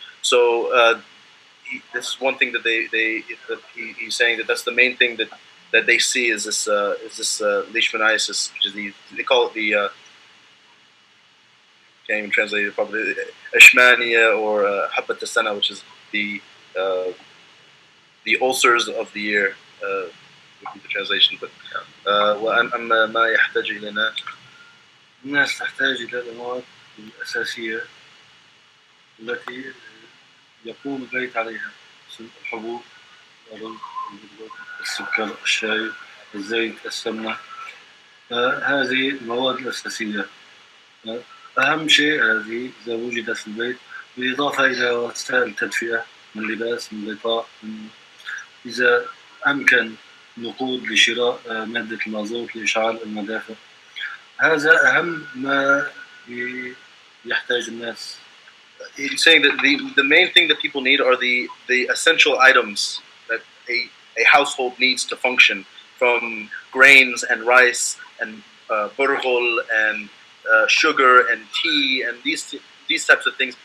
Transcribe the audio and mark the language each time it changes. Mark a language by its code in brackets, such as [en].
[en] So this is one thing that he's saying that that's the main thing that they see is this leishmaniasis, which is they call it the can't even translate it probably, Ashmania or Habbat Sana, which is the ulcers of the ear, would be the translation. [ar] But وأما ما يحتاج إلينا، الناس تحتاج إلى المواد الأساسية التي يقوم البيت عليها: الحبوب، الرز، السكر، الشاي، الزيت، السمنة. هذه المواد الأساسية. أهم شيء هذه إذا وجدت في البيت، بالإضافة إلى وسائل التدفئة من لباس، من غطاء، إذا أمكن نقود لشراء مادة المازوت لإشعال المدافع. هذا أهم ما يحتاج الناس. [en] He's saying that the main thing that people need are the essential items that a household needs to function, from grains and rice and burghul and sugar and tea and these types of things.